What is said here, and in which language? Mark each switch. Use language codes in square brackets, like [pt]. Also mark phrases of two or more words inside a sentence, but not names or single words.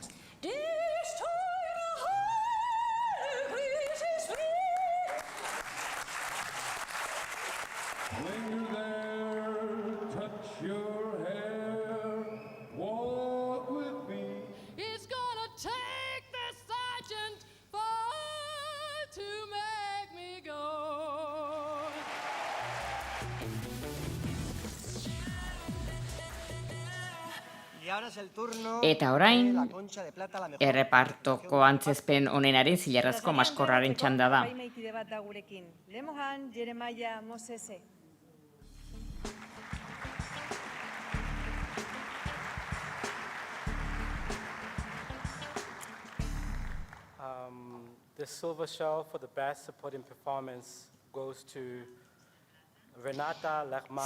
[en] When you're there, touch your hair, walk with me. It's gonna take the sergeant far to make me go. [eu] Eta orain, errepartoko antzezpen honenaren zilarrazko maskorraren txanda da. Epaimaikide bat da gurekin. Lemohan Jeremiah Mosese. [en] The Silver Shell for the Best Supporting Performance goes to Renata Lerman.